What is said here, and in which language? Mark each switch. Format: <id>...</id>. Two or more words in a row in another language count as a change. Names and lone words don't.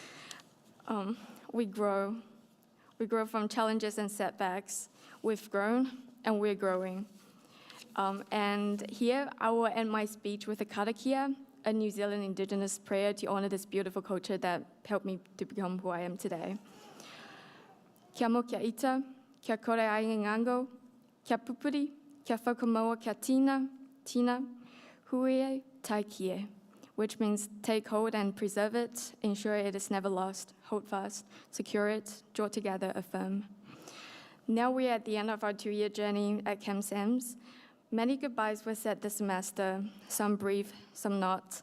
<en>We grow from challenges and setbacks. We've grown, and we're growing. And here, I will end my speech with a karakia, a New Zealand Indigenous prayer to honor this beautiful culture that helped me to become who I am today.</en> <mi>Kia mo kia ita, kia kore ai ngango, kia pupuri, kia whakamoa kia tina, huie tai kie,</mi> <en>which means take hold and preserve it, ensure it is never lost, hold fast, secure it, draw together, affirm. Now we're at the end of our 2-year journey at KAMS. Many goodbyes were said this semester, some brief, some not.</en>